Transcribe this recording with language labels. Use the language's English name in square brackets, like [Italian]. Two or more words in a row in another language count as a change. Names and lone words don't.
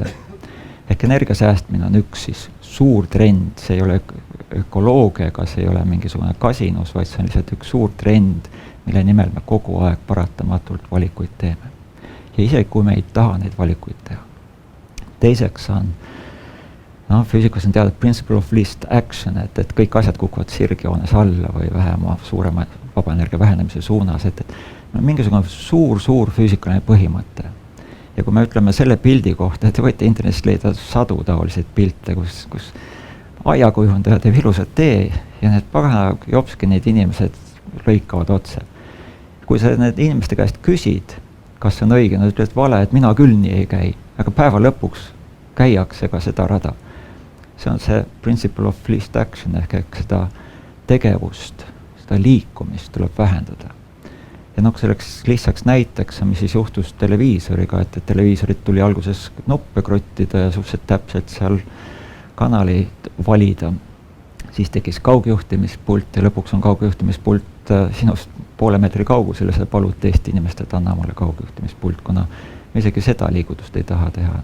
[Estonian] Ehk energia säästmine on üks siis suur trend, see ei ole ökoloogia, ega see ei ole mingisugune kasinus, vaid see on lihtsalt üks suur trend, mille nimel me kogu aeg paratamatult valikuid teeme. Ja isegi kui me ei taha neid valikuid teha. Teiseks on, füüsikas on teada [English] principle of least action, [Estonian] et kõik asjad kukuvad sirgjoones alla või vähema suurema vabaenergia vähenemise suunas, et mingisugune suur füüsikaline põhimõte. Ja kui me ütleme selle pildi kohta, et te võite internetist leida sadu taoliseid pilte, kus aiakujundaja teeb ilusat tee ja need pagana jopski neid inimesed lõikavad otse. Kui sa need inimeste käest küsid, kas see on õige, nad ütlevad vale, et mina küll nii ei käi, aga päeva lõpuks käiakse ka seda rada. See on see [English] principle of least action [Estonian] ehk seda tegevust, seda liikumist tuleb vähendada. Ja selleks lihtsaks näiteks, mis siis juhtus televiisoriga, et televiisorit tuli alguses nuppe kruttida ja suhteliselt täpselt seal kanali valida. Siis tekkis kaugjuhtimispult ja lõpuks on kaugjuhtimispult sinust poole meetri kaugusel ja sa palud teist inimest, et anna mulle kaugjuhtimispult, kuna me isegi seda liigutust ei taha teha.